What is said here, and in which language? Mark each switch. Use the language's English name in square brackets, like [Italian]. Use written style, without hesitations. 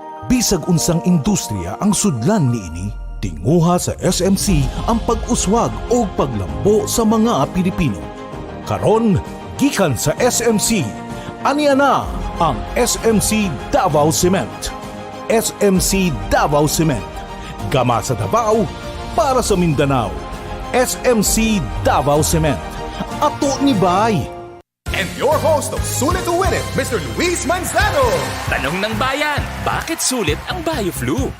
[Cebuano] Bisag unsang industriya ang sudlan niini, tinguha sa SMC ang pag-uswag o paglambo sa mga Pilipino. Karon, gikan sa SMC, aniya na ang SMC Davao Cement. SMC Davao Cement. Gama sa Davao, para sa Mindanao. SMC Davao Cement. Ato ni Bay. [English] And your host of Sulit to Win It, Mr. Luis Manzano. [Filipino] Tanong ng bayan, bakit sulit ang BioFlu?